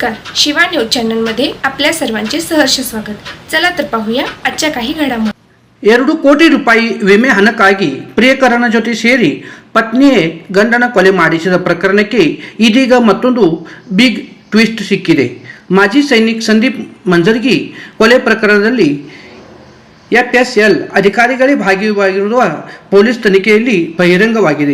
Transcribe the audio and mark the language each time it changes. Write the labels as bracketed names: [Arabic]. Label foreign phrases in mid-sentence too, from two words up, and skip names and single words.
[Marathi] शिवा न्यूज चॅनलमध्ये आपल्या सर्वांचे सहर्ष स्वागत. चला तर पाहूया आजच्या काही घडामोडी. [Kannada] 2 ಕೋಟಿ ರೂಪಾಯಿ ವಿಮೆ ಹಣಕ್ಕಾಗಿ ಪ್ರಿಯಕರನ ಜೊತೆ ಸೇರಿ ಪತ್ನಿಯೇ ಗಂಡನ ಕೊಲೆ ಮಾಡಿಸಿದ ಪ್ರಕರಣಕ್ಕೆ ಇದೀಗ ಮತ್ತೊಂದು [English] big twist [Kannada] ಸಿಕ್ಕಿದೆ. ಮಾಜಿ ಸೈನಿಕ ಸಂದೀಪ್ ಮಂಜರ್ಗಿ ಕೊಲೆ ಪ್ರಕರಣದಲ್ಲಿ FSL ಅಧಿಕಾರಿಗಳೇ ಭಾಗಿಯಾಗಿರುವ ಪೊಲೀಸ್ ತನಿಖೆಯಲ್ಲಿ ಬಹಿರಂಗವಾಗಿದೆ.